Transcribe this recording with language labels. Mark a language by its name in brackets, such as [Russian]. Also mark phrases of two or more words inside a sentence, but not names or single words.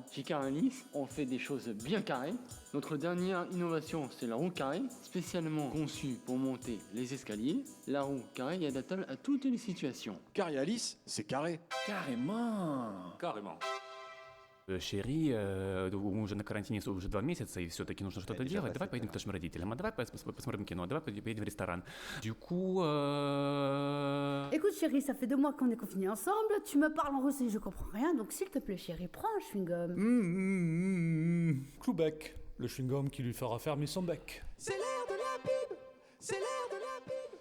[French] Chez Caranis, on fait des choses bien carrées. Notre dernière innovation, c'est la roue carrée, spécialement conçue pour monter les escaliers. La roue carrée est adaptable à toutes les situations. Carialis, c'est carré. Carrément. Carrément. Chérie, [Russian] уже на карантине уже 2 месяца, и все-таки нужно что-то делать. Давай поедем к нашим родителям, а давай посмотрим кино, давай поедем в ресторан. [French] Du coup, Écoute chérie, ça fait 2 mois qu'on est confinés ensemble, tu me parles en russe et je comprends rien, donc s'il te plaît chérie, prends un chewing-gum. Cloubec, le chewing-gum qui lui fera fermer son bec. C'est l'heure de la pub. C'est l'heure de la pub.